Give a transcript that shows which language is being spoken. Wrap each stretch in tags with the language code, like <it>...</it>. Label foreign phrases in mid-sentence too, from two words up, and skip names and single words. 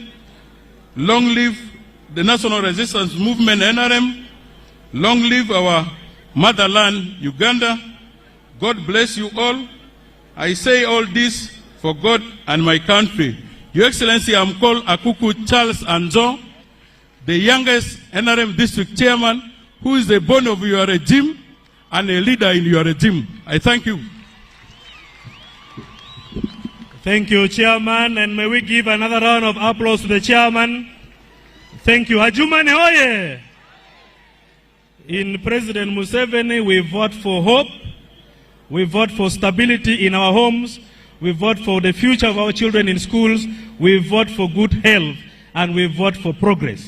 <en>Long live the National Resistance Movement, NRM. Long live our motherland, Uganda. God bless you all. I say all this for God and my country. Your Excellency, I'm called Akuku Charles Anzo, the youngest NRM district chairman, who is a bone of your regime and a leader in your regime. I thank you. Thank you, Chairman, and may we give another round of applause to the Chairman. Thank you. Adjumani hoye! In President Museveni, we vote for hope, we vote for stability in our homes, we vote for the future of our children in schools, we vote for good health, and we vote for progress.</en>